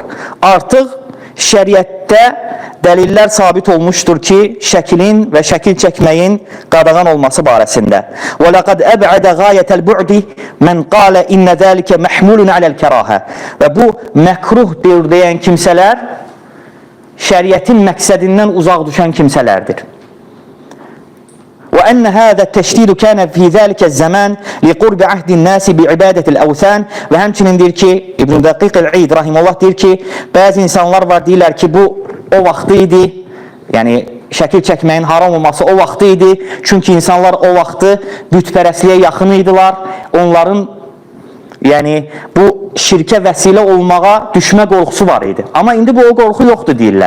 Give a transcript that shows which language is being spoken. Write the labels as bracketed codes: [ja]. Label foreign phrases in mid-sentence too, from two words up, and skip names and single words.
[az] Artıq şəriətdə dəlillər sabit olmuşdur ki, şəkilin və şəkil çəkməyin qadağan olması barəsində. [ar] ولقد أبعد غاية البعد من قال إن ذلك محمول على الكراهة. [az] Və bu məkruhdur deyən kimsələr şəriətin məqsədindən uzaq düşən kimsələrdir. [ar] وأن هذا التشديد كان في ذلك الزمان لقرب عهد الناس بعبادة الأوثان [az] ve həmçinin deyir ki İbn-i Daqiq-i-İd rahimullah deyir ki bəzi insanlar var deyirlər ki bu o vaxtı idi, yəni şəkil çəkməyin haram olması o vaxtı idi, çünki insanlar o vaxtı bütpərəstliyə yaxın idilər, onların yəni bu şirkə vəsilə olmağa düşmə qorxusu var idi, amma indi bu o qorxu yoxdur deyirlər.